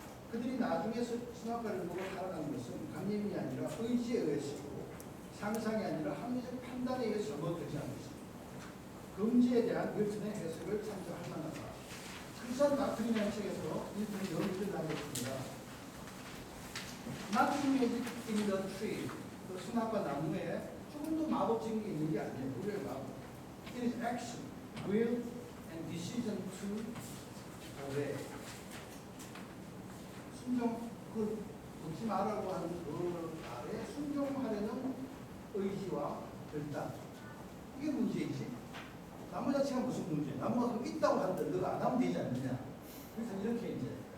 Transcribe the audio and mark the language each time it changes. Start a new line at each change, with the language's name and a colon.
Korean: 그들이 나중에 선악과를 보고 살아가는 것은 감염이 아니라 의지에 의해서고 상상이 아니라 합리적 판단에 의해서 잘못되지 않은 것입니다. 금지에 대한 밀턴의 해석을 참조할 만하다. 크리스천 다크리나의 책에서 밀턴이 여기를 나눴습니다.
English: Nothing magic in the tree.
Korean: 그 선악과 나무에 조금도 마법적인 게 있는 게 아니에요. 우리의 마법.
English: It is action, will, and decision to obey.
Korean: 순종, 그 묻지 말라고 하는 그 말에 순종하려는 의지와 결단. 이게 문제이지. 나무 자체가 무슨 문제야? 나무가 있다고 하는데 너가 안 하면 되지 않느냐. 그래서 이렇게 이제.